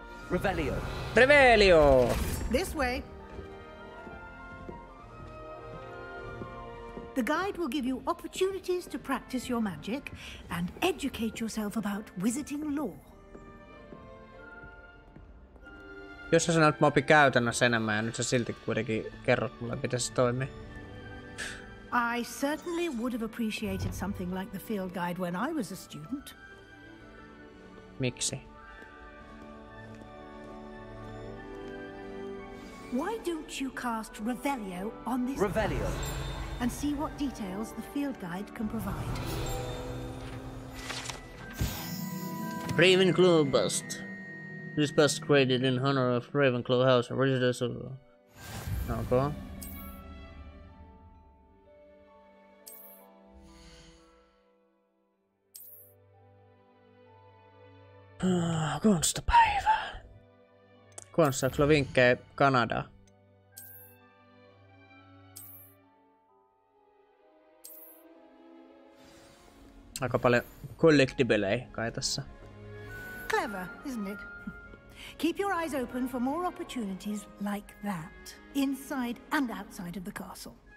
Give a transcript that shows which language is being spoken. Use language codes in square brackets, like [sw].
[en] Revelio. Revelio! This way. The guide will give you opportunities to practice your magic and educate yourself about wizarding lore. [fi] Jos sä sanoit, että mä opin käytännössä enemmän ja nyt sä silti kuitenkin kerrot mulle, miten se toimii. [en] I certainly would have appreciated something like the field guide when I was a student. [fi] Miksi? [en] Why don't you cast Revelio on this Revelio and see what details the field guide can provide? Ravenclaw bust. This bust created in honor of Ravenclaw House and residents of... Okay. [fi] Konstapäivä. Konsta, sulla vinkkejä Kanadaa? Aika paljon collectiblejä kai tässä. [en] Clever, isn't it? Keep your eyes open for more opportunities like that, inside and outside of the castle.